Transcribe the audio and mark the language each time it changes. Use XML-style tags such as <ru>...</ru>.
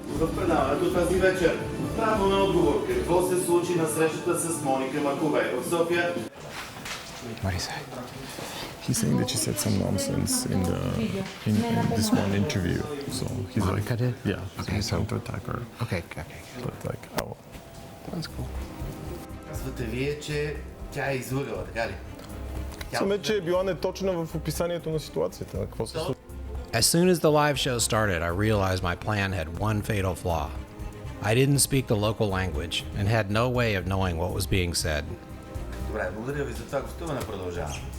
<bg>В предаването тази вечер право на отговор какво се случи на срещата с Моника Маковей в София.</bg> <en>What do you say? He's saying that she said some nonsense in this one interview. So he's Monica like, did? Yeah, he's okay, trying to attack her. Okay. But like, oh, that's cool.</en> <bg>Казвате вие, че тя е излъгала, така ли? Казваме, че е била неточна в описанието на ситуацията. Какво се случва?</bg> <en>As soon as the live show started, I realized my plan had one fatal flaw. I didn't speak the local language and had no way of knowing what was being said.</en> <bg>Добре, благодаря ви за това гостуване, продължавам.</bg>